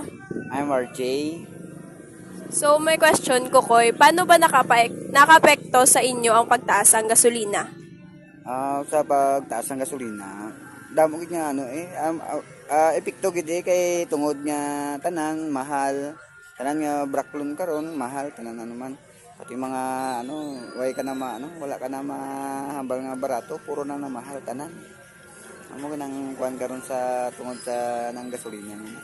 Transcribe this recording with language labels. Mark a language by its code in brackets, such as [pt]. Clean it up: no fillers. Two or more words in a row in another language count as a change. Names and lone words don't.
[en] I'm RJ. [hil] So, may question ko, Koy. [tl] Paano ba nakapekto sa inyo ang pagtaas ng gasolina? [hil] Sa pagtaas ng gasolina, damo gid nga epekto gid kay tungod nga tanan mahal, tanan nga braklon karon mahal tanan man. Pati mga way ka na wala ka na mahambal nga barato, puro na mahal tanan. Amo ganang kuan karon sa tungod sa nang gasolina niya.